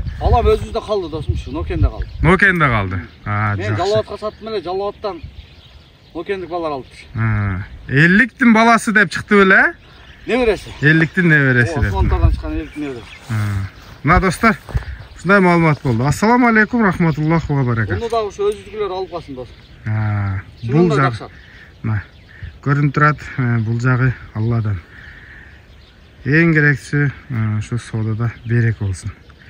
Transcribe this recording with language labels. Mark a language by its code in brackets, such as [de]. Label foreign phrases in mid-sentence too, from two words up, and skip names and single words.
[ky] Алам өзүбүздө калды досум, ушу Нокенде калды. Нокенде калды. Мен Жалал-Абадка саттым эле, Жалал-Абадтан Нокендик балдар алыптыр. 50-тин баласы деп чыкты беле? Небереси. 50-тин небереси деп. Осмонтардан чыккан 50-тин небереси. Мына достор, ушундай маалымат болду. [ar] السلام عليكم، رحمة الله وبركاته. [ky] Муну дагы ушу өзүнүкүлөр алып калсын досум. Бул жак. Көрүнүп турат, бул жагы Алладан. Эң керектүүсү ушу соодада берек болсун.